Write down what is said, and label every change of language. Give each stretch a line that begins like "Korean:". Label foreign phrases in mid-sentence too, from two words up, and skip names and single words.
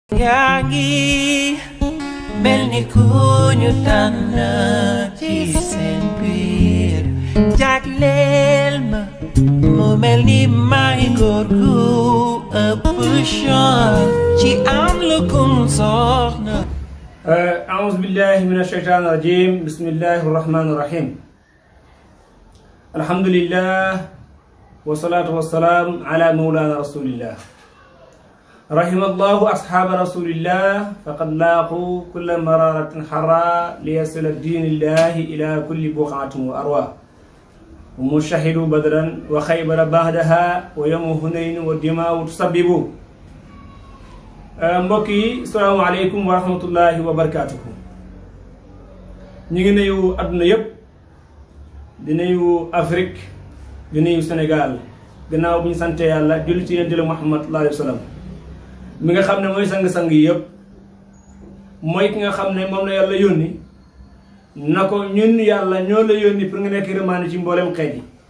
Wolof: yaa ngi mel ni ku ñu tànn ci seen biir jagleel ma mu mel ni may góor gu ëpp chance ci am lu kum soxna.
Arabic: أعوذ بالله من الشيطان الرجيم بسم الله الرحمن الرحيم الحمد لله والصلاة والسلام على مولانا رسول الله رحم الله أصحاب رسول الله فقد لاقوا كل مرارة حرا ليصل الدين الله إلى كل بقعة وأروى ومشهدوا بدرا وخيبر بعدها ويوم هنين والدماء تسببوا
Wolof: mbokk yi
Arabic: السلام عليكم ورحمة الله وبركاته
Wolof: ñu ngi nuyu àdduna yëpp di nuyu Afrique di nuyu Sénégal gannaaw bu ñu sante yàlla julli ci yonent la Muhammad
Arabic: صلى الله عليه وسلم
Wolof: mi nga xam ne mooy sang-sang yi yëpp mooy ki nga xam ne moom la yàlla yónni na ko ñun yàlla ñoo la yónni pour nga nekk remaani ci mboolem xeet yi